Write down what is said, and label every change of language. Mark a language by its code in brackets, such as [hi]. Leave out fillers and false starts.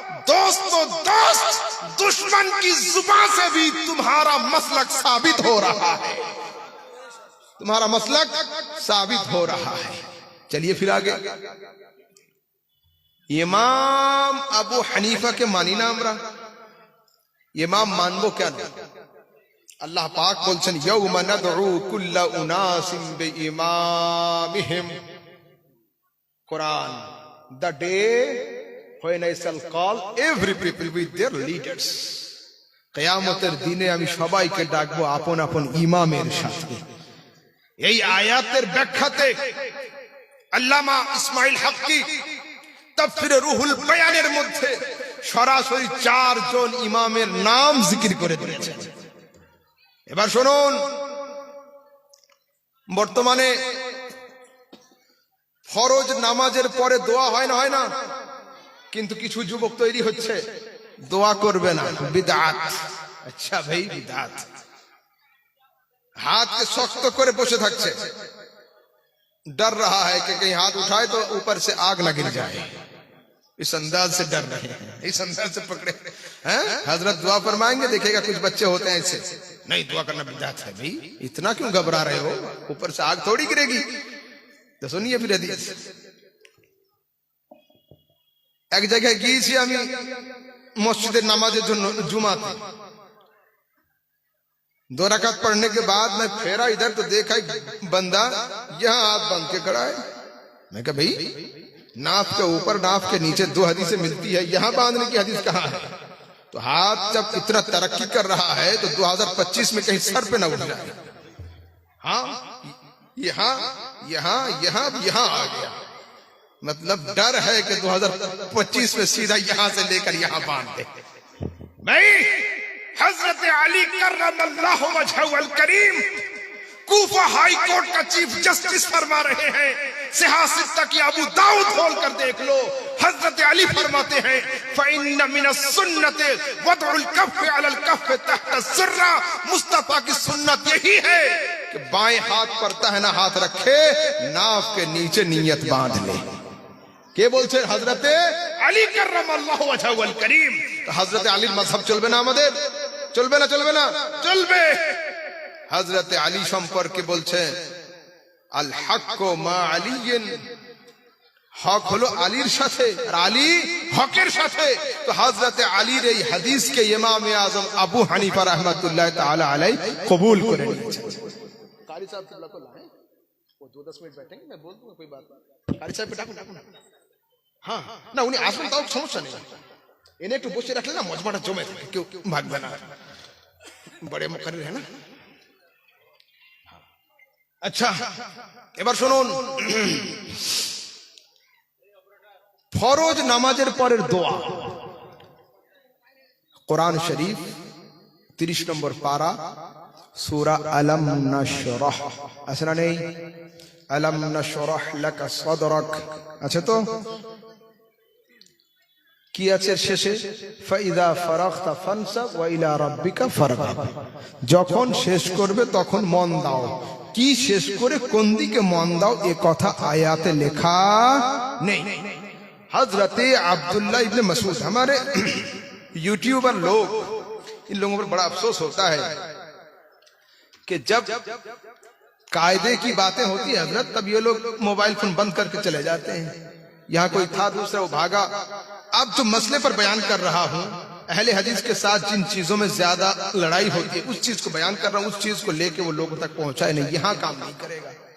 [hi] दोस्तों, दोस्त दुश्मन की जुबान से भी तुम्हारा मसलक साबित हो रहा है, तुम्हारा मसलक साबित हो रहा है। चलिए फिर आगे। इमाम अबू हनीफा के मानी ना [bn] আমরা [hi] इमाम मानबो [bn] কেন? আল্লাহ পাক বলছেন, [ar] ইয়াউমা নাদউ কুল্লা উনাসিম বিইমামিহিম। [en] কোরআন, the day when I shall call every people with their leaders। [bn] কিয়ামতের দিনে আমি সবাইকে ডাকবো আপন আপন ইমামের সাথে। এই আয়াতের ব্যাখ্যাতে আল্লামা ইসমাইল হক্কি তাফসীরে রুহুল বায়ানের মধ্যে সরাসরি 4 জন ইমামের নাম জিকির করে দিয়েছেন। এবার শুনুন, বর্তমানে ফরজ নামাজের পরে দোয়া হয় না? কিন্তু কিছু যুবক তৈরি হচ্ছে দোয়া করবে না, বিদআত। আচ্ছা ভাই, বিদআত। হাতকে শক্ত করে বসে থাকছে, [hi] डर रहा है कि कहीं हाथ उठाए तो ऊपर से आग न गिर जाए, इस अंदाज से डर रहे हैं, इस अंदाज से पकड़े हैं। हजरत दुआ फरमाएंगे, देखिएगा कुछ बच्चे होते हैं ऐसे, नहीं दुआ करना बिदअत है। भाई इतना क्यों घबरा रहे हो, ऊपर से आग थोड़ी गिरेगी। तो सुनिए फिर हदीस। एक जगह [bn] গিয়েছি আমি মসজিদের নামাজের জন্য, जुमाते। [hi] 2 रकात पढ़ने के बाद मैं फेरा इधर तो देखा एक बंदा यहाँ हाथ बांध के खड़ा है। मैं कहा भाई, नाफ के ऊपर नाफ के नीचे 2 हदीसें मिलती है, यहाँ बांधने की हदीस कहाँ है? तो हाथ जब इतना तरक्की कर रहा है तो 2025 में कहीं सर पे न उठ जाए। हाँ, यहाँ यहाँ यहाँ यहाँ आ गया, मतलब डर है कि 2025 में सीधा यहां से लेकर यहां बांध दे। भाई हजरत अली कर्रमल्लाहु वजहहुल करीम कूफा हाई कोर्ट का चीफ जस्टिस फरमा रहे हैं। सियासत की अबू दाऊद खोल कर देख लो, हजरत अली फरमाते हैं, [ar] फ़इन्न मिनस सुन्नति वदउल कफ़ अलल कफ़ तहत ज़र्रा। [hi] मुस्तफा की सुन्नत यही है कि बाएं हाथ पर दाहिना हाथ रखे, नाफ के नीचे नियत बांध ले। [bn] কে বলছেন? হযরতে আলী কাররামাল্লাহু ওয়াজহুল করিম। তো হযরতে আলীর মাযহাব চলবে না আমাদের? চলবে না? চলবে না? চলবে। হযরতে আলী সম্পর্কে বলছেন, [ar] আল হাক্কু মা আলিয়িন, [bn] হক হলো আলীর সাথে আর আলী হকের সাথে। তো হযরতে আলীর এই হাদিসকে ইমাম আযম আবু হানিফা রাহমাতুল্লাহ তাআলা আলাইহি কবুল করে নিয়েছেন। [hi] কারি সাহেব কিবলা को लाएं, वो 2-10 मिनट बैठेंगे, मैं बोल दूंगा, कोई बात नहीं। [bn] কারি সাহেব ডাকুন ডাকুন। হ্যাঁ না, উনি আসবেন তাও সমস্যা নেই, এনে একটু বসে রাখলে না মজমাটা জমে থাকে, কেউ ভাগবে না, বড় মুকাররির [hi] है ना। [bn] আচ্ছা এবার শুনুন, ফরজ নামাজের পরের দোয়া। কোরআন শরীফ 30 নম্বর পারা, সূরা আলম নাশরাহ, আছে না নেই? আলম নাশরাহ লাকা সাদরাক, আছে তো? কি আছে শেষে? [ar] ফাইদা ফারাগতা ফানসাব ওয়া ইলা রাব্বিকা ফারগাব। [bn] যখন শেষ করবে তখন মন দাও। কি শেষ করে কোন দিকে মন দাও এ কথা আয়াতে লেখা নেই। [hi] हजरते अब्दुल्ला इब्ने मसूद, हमारे यूट्यूबर लोग, इन लोगों पर बड़ा अफसोस होता है कि जब कायदे की बातें होती है हजरत, तब ये लोग मोबाइल फोन बंद करके चले जाते हैं। यहाँ कोई था, दूसरा वो भागा। अब जो मसले पर बयान कर रहा हूं, अहले हदीस के साथ जिन चीजों में ज्यादा लड़ाई होती है, उस चीज को बयान कर रहा हूं। उस चीज को लेके वो लोगों तक पहुंचाए नहीं, यहां काम नहीं करेगा।